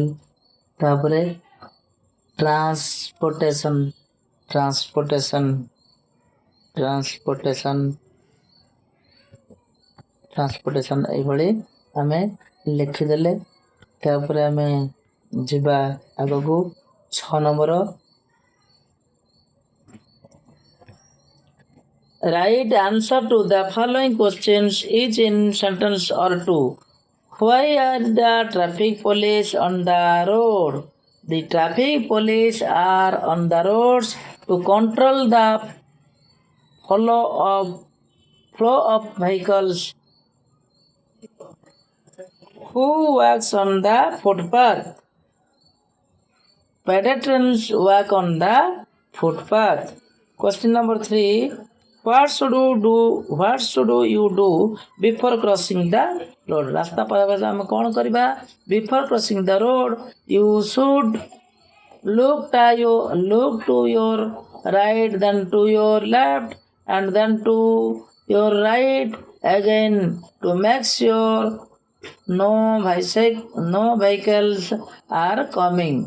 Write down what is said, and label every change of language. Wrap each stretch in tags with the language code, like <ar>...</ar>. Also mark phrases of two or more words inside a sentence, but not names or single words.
<or>ତାପରେ ଟ୍ରାନ୍ସପୋର୍ଟେସନ୍ ଏଇଭଳି ଆମେ ଲେଖିଦେଲେ। ତାପରେ ଆମେ ଯିବା ଆଗକୁ 6 ନମ୍ବର।</or> <en>Write answer to the following questions each in sentence or two. Why are the traffic police on the road? The traffic police are on the roads to control the flow of vehicles. Who walks on the footpath? Pedestrians walk on the footpath. Question number 3. What should you do before crossing the road?</en> <or>ରାସ୍ତା ପାର ଆମେ କ'ଣ କରିବା?</or> <en>Before crossing the road, you should look to your right, then to your left, and then to your right again to make sure no vehicles are coming.</en>